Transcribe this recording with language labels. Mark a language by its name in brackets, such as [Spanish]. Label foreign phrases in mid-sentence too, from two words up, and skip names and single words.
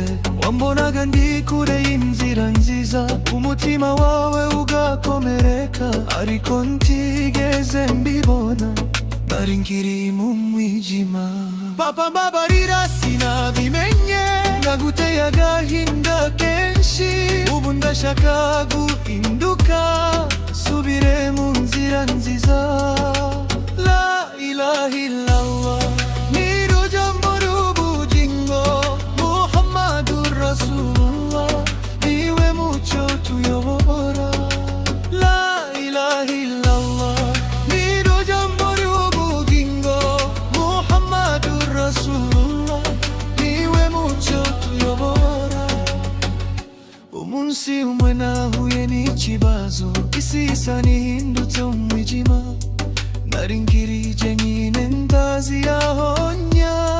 [Kinyarwanda] Wambonaga ndi kure y'inzira nziza, umutima wawe ugakomereka, ariko ntigeze mbibona, nari nkiri mu mwijima. Papa mbabarira, sinabimenye, naguteye agahinda kenshi, ubu ndashaka guhinduka, subire mu nzira nziza. [Arabic] لا إله إلا الله, [Kinyarwanda] niryo jambo ry'ubugingo. [Arabic] محمد رسول الله, [Kinyarwanda] niwe mucyo utuyobora. [Arabic] لا إله إلا الله, [Kinyarwanda] niryo jambo ry'ubugingo. [Arabic] محمد رسول الله, [Kinyarwanda] niwe mucyo utuyobora. Umunsi umwe nahuye n'ikibazo, isi isa n'ihindutse umwijima, nari nkirije nyine ndazi aho njya.